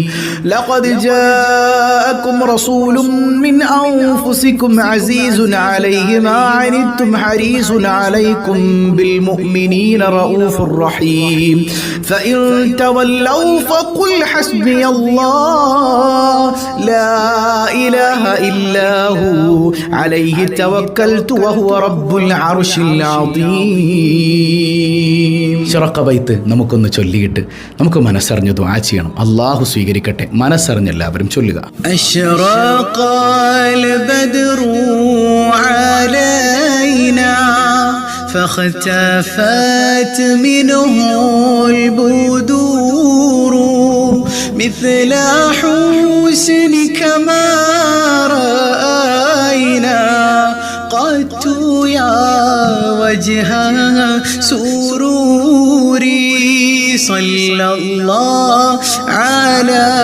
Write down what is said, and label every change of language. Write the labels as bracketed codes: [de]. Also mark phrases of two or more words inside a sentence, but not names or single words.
[ar] لقد جاءكم رسول من أنفسكم عزيز عليه ما عنتم حريص عليكم بالمؤمنين رؤوف رحيم فإن تولوا فقل حسبي الله لا إله إلا هو عليه توكلت وهو رب العرش العظيم. [ml] ശറഖ ബൈത്ത് നമുക്കൊന്ന് ചൊല്ലിയിട്ട് നമുക്ക് മനസ്സറിഞ്ഞ് ദുആ ചെയ്യണം. അല്ലാഹു സ്വീകരിക്കട്ടെ. മനസ്സറിഞ്ഞ് എല്ലാവരും ചൊല്ലുക. [ar] أشرق البدر علينا فاختفت منه البدور مثل حسنك ما رأينا قط يا وجه سروري صلى الله على